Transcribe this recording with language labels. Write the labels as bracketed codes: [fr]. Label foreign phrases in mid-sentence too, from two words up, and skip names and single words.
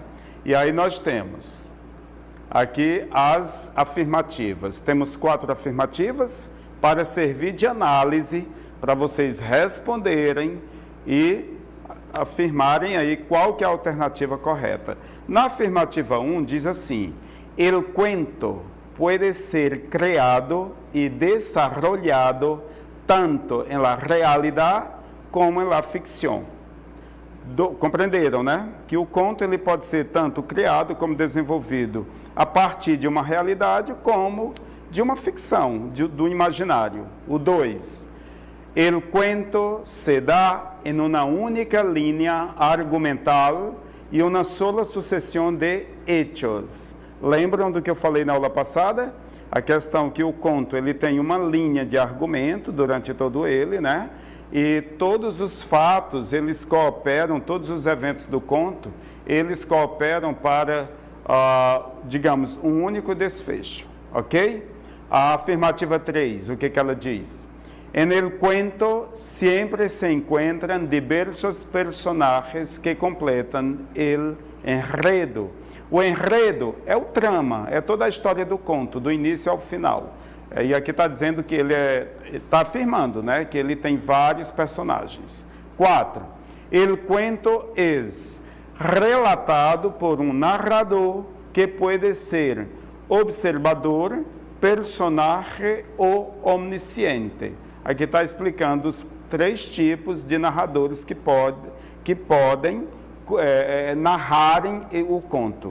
[pt] E aí nós temos aqui as afirmativas. Temos 4 afirmativas para servir de análise, para vocês responderem e afirmarem aí qual que é a alternativa correta. Na afirmativa 1 diz assim: [es] el cuento puede ser creado y desarrollado tanto en la realidad como en la ficción. [pt] Compreenderam, né? Que o conto ele pode ser tanto criado como desenvolvido a partir de uma realidade como de uma ficção, do imaginário. O 2. [es] El cuento se dá en una única línea argumental y una sola sucesión de hechos. [pt] Lembram do que eu falei na aula passada? A questão que o conto ele tem uma linha de argumento durante todo ele, né? E todos os fatos, eles cooperam, todos os eventos do conto, eles cooperam para, digamos, um único desfecho, ok? A afirmativa 3, o que ela diz? [es] En el cuento siempre se encuentran diversos personajes que completan el enredo. [pt] O enredo é o trama, é toda a história do conto, do início ao final. E aqui está dizendo que ele está afirmando, né, que ele tem vários personagens. 4. [es] El cuento es relatado por [pt] um narrador que pode ser observador, personagem ou omnisciente. Aqui está explicando os 3 tipos de narradores que podem narrarem o conto.